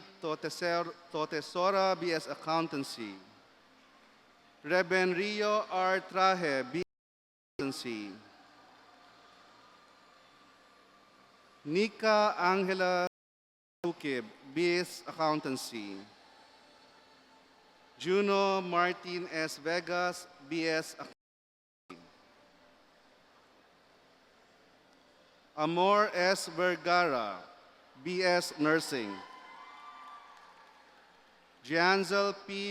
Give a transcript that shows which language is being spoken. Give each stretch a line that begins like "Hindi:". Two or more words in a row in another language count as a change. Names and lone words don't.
English: Totesora, BS Accountancy. Reben Rio R. Traje, BS Accountancy. Nika Angela Ukib, BS Accountancy. Juno Martin S. Vegas, BS Accountancy. Amor S. Vergara, BS Nursing. Gianzel P.